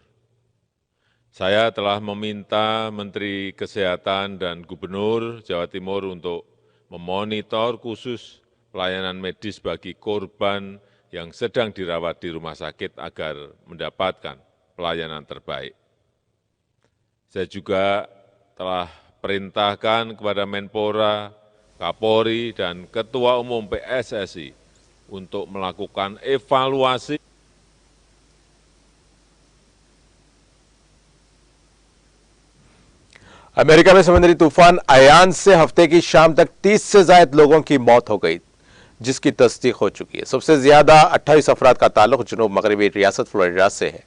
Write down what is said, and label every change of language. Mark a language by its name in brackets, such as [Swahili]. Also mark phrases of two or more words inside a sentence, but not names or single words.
[Indonesian] Saya telah meminta Menteri Kesehatan dan Gubernur Jawa Timur untuk memonitor khusus pelayanan medis bagi korban yang sedang dirawat di rumah sakit agar mendapatkan pelayanan terbaik. Saya juga telah perintahkan kepada Menpora, Kapolri, dan Ketua Umum PSSI untuk melakukan evaluasi. [Urdu] امریکہ میں سمندری طوفان ایان سے ہفتے کی شام تک 30 سے زیادہ لوگوں کی موت ہو گئی، جس کی تصدیق ہو چکی ہے. سب سے زیادہ 28 افراد کا تعلق جنوب مغربی ریاست فلوریڈا سے ہے.